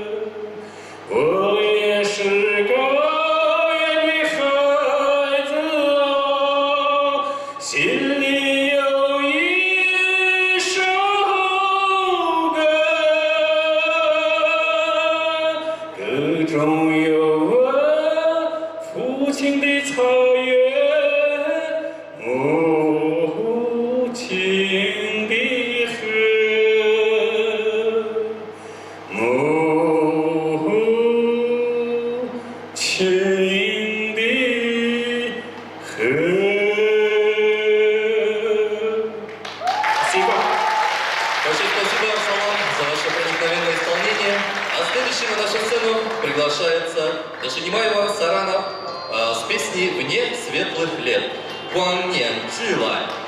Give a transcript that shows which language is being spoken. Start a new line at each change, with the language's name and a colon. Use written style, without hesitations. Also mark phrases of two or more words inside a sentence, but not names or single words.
Chinese: 我也是高原的孩子啊，心里有一首歌，歌中有我父亲的草原，母亲的河。母亲的河。Спасибо.
Russian: Большое спасибо, Салам, за ваше проникновенное исполнение. А следующим на нашу сцену приглашается Дашинимаева Сарана с песней «Вне светлых лет». Хуан Нен Чилай.